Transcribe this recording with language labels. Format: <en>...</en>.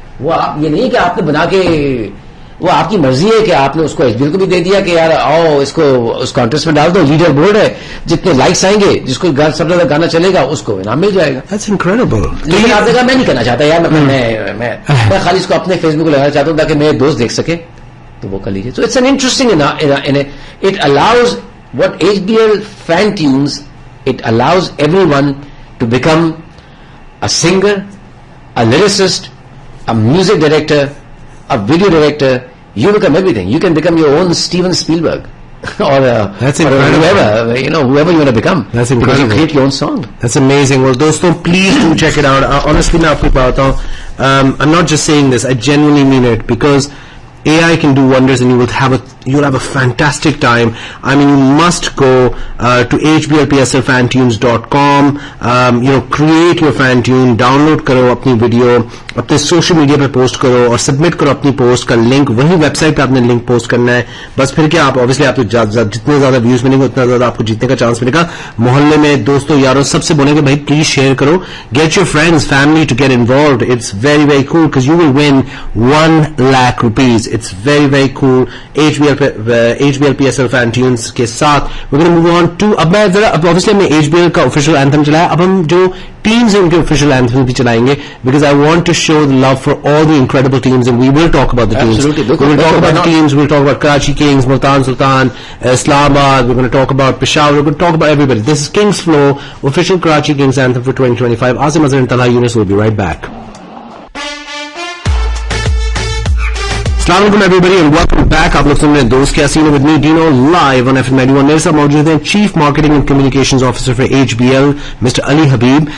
<ur>وہ آپ یہ نہیں کہ آپ نے بنا کے, وہ آپ کی مرضی ہے کہ آپ نے اس کو HBL کو بھی دے دیا کہ یار آؤ اس کو اس کانٹیسٹ میں ڈال دو, لیڈر بورڈ ہے, جتنے لائکس آئیں گے جس کو سب سے زیادہ گانا چلے گا اس کو انعام مل جائے گا.</ur> <en>That's incredible.</en> <ur>لیکن آپ نے کہا میں نہیں کرنا چاہتا یار, میں خالی اس کو اپنے فیس بک کو لگانا چاہتا ہوں تاکہ میرے دوست دیکھ سکے, تو وہ کر لیجیے.</ur> <en>So it's an interesting, it allows what HBL fan tunes, it allows everyone to become a singer, a lyricist, a music director, a video director. You become everything. You can become your own Steven Spielberg or whoever you want to become. That's incredible. Because you create your own song. That's amazing. Well, doston, please do check it out. Honestly,</en> <ur>میں آپ کو بتاتا ہوں,</ur> <en>I'm not just saying this, I genuinely mean it, because AI can do wonders and you'll have a fantastic time. I mean, you must go to hblpslfantunes.com, create your fan tune,</en> <ur>download کرو اپنی video, اپنے social media پہ post کرو اور submit کرو اپنی post کا link, وہی ویب سائٹ پہ آپ نے لنک پوسٹ کرنا ہے. بس پھر کیا, آپ obviously آپ کو جتنے زیادہ ویوز ملیں گے اتنا زیادہ آپ کو جیتنے کا چانس ملے گا. محلے میں دوستوں یاروں سب سے بولیں گے بھائی پلیز شیئر کرو,</ur> <en>get your friends, family to get involved. It's very, very cool because you will win 1 lakh rupees. It's very, very cool. HBL PSL fan tunes</en> <ur>کے ساتھ</ur> <en>we're going to move on to,</en> <ur>اب میں ذرا</ur> <en>obviously ہم نے HBL کا official anthem</en> <ur>چلایا, اب ہم جو</ur> <en>teams ہیں ان کے official anthem</en> <ur>بھی چلائیں گے,</ur> <en>because I want to show the love for all the incredible teams and we will talk about the teams. Absolutely. We will talk about the teams, we'll talk about Karachi Kings, Multan Sultan, Islamabad, we're going to talk about Peshawar, we're going to talk about everybody. This is Kings Flow, official Karachi Kings anthem for 2025. Asim Azhar and Talha Yunus will be right back.</en> <ur>السلام علیکم</ur> <en>Every and welcome back.</en> <ur>آپ لوگ سن رہے ہیں دوست کیا سین with me ڈینو live on FM91. میرے ساتھ موجود ہیں chief marketing and communications officer for HBL mister Ali Habib.</ur>